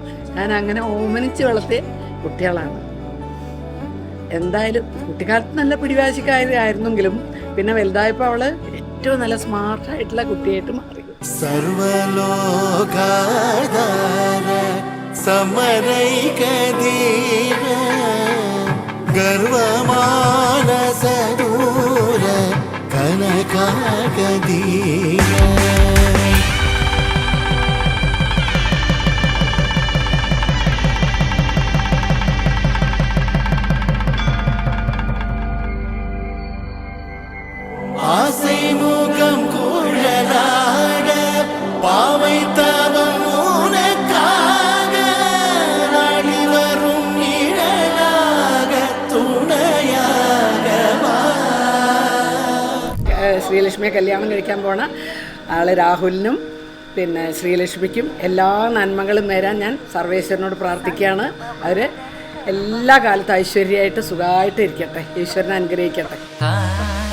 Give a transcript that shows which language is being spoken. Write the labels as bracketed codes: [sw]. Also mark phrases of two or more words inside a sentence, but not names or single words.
[ml] ഞാൻ അങ്ങനെ ഓമനിച്ച് വളർത്തിയ കുട്ടികളാണ്. എന്തായാലും കുട്ടിക്കാലത്ത് നല്ല പിടിവാശിക്കാരായിരുന്നെങ്കിലും പിന്നെ വലുതായപ്പോൾ അവള് ഏറ്റവും നല്ല സ്മാർട്ടായിട്ടുള്ള കുട്ടിയായിട്ട് മാറി. [sa] സർവലോകാധാര സമരൈകധീര ഗർവമാനസദൂര കനകാകധീര. [ta] ஆசை முகம் குழலாட பாவை தவம் உனக்காக நாடி வரும் நிழலாக துணையாக. [ml] ശ്രീലക്ഷ്മിയെ കല്യാണം കഴിക്കാൻ പോണ ആള് രാഹുലിനും പിന്നെ ശ്രീലക്ഷ്മിക്കും എല്ലാ നന്മകളും നേരാൻ ഞാൻ സർവേശ്വരനോട് പ്രാർത്ഥിക്കുകയാണ്. അവർ എല്ലാ കാലത്തും ഐശ്വര്യമായിട്ട് സുഖമായിട്ട് ഇരിക്കട്ടെ. ഈശ്വരനെ അനുഗ്രഹിക്കട്ടെ.